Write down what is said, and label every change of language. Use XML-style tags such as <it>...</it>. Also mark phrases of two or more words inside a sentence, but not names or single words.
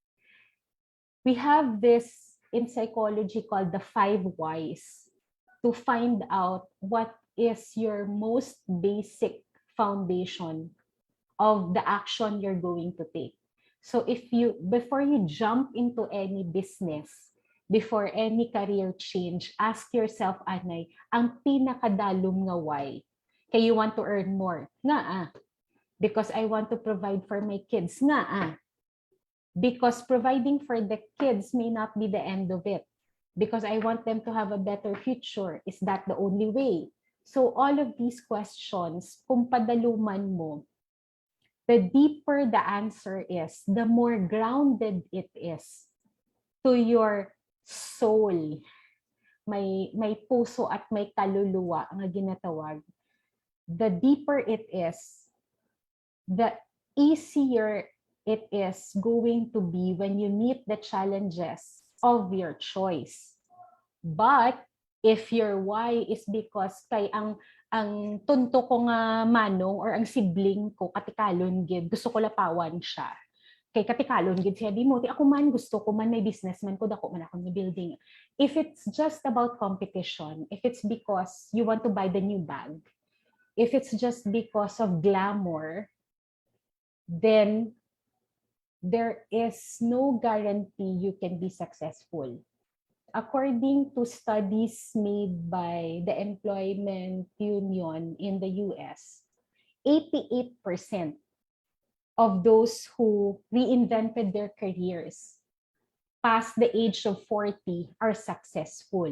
<en>We have this in psychology called the 5 whys to find out what is your most basic foundation of the action you're going to take. So before you jump into any business, before any career change, ask yourself,</en> <hil>Anay, ang pinakadalom nga why?</hil> <en>Kaya you want to earn more. Nga because I want to provide for my kids. Nga because providing for the kids may not be the end of it. Because I want them to have a better future. Is that the only way? So all of these questions,</en> <hil>kung padaluman mo,</hil> <en>the deeper the answer is, the more grounded it is to your soul.</en> <hil>May puso at may kaluluwa nga ginatawag.</hil> <en>The deeper it is, the easier it is going to be when you meet the challenges of your choice. But if your why is because</en> <hil>kay ang tunto ko nga manong or ang sibling ko katikalon gid, gusto ko lapawan siya. Kay katikalon gid siya, di mo, ako man gusto ko man may businessman ko, dako man ako ng building.</hil> <en>If it's just about competition, if it's because you want to buy the new bag, if it's just because of glamour, then there is no guarantee you can be successful. According to studies made by the Employment Union in the US, 88% of those who reinvented their careers past the age of 40 are successful.</en>